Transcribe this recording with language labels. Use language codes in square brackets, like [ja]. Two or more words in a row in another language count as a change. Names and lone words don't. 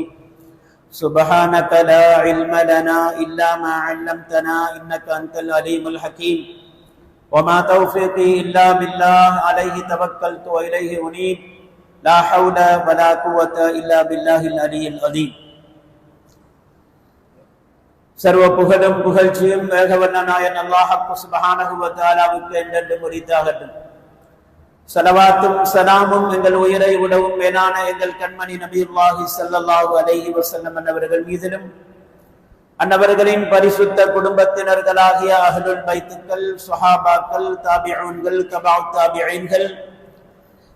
[ar] سبحانك لا علم لنا إلا ما علمتنا إنك أنت العليم الحكيم. وما توفيقي إلا بالله عليه توكلت وإليه أنيب. لا حول ولا قوة إلا بالله العلي العظيم. [ta] சர்வ புகழும் புகழ்ச்சியும் வேகவண்ணனாயன் [ar] الله سبحانه وتعالى [ta] என்றென்றும் உரித்தாகட்டும். ஸலவாத்தும் ஸலாமும் எங்கள் உயிரை விடவும் மேலான எங்கள் கண்மணி நபியுல்லாஹி [ar] صلى الله عليه وسلم [ta] அவர்கள் மீதிலும், அன்னவர்களின் பரிசுத்த குடும்பத்தினர்களாகிய [ar] أهل البيت, [ta] ஸஹாபாக்கள், தாபிஊன்கள், [ar] تبع التابعين,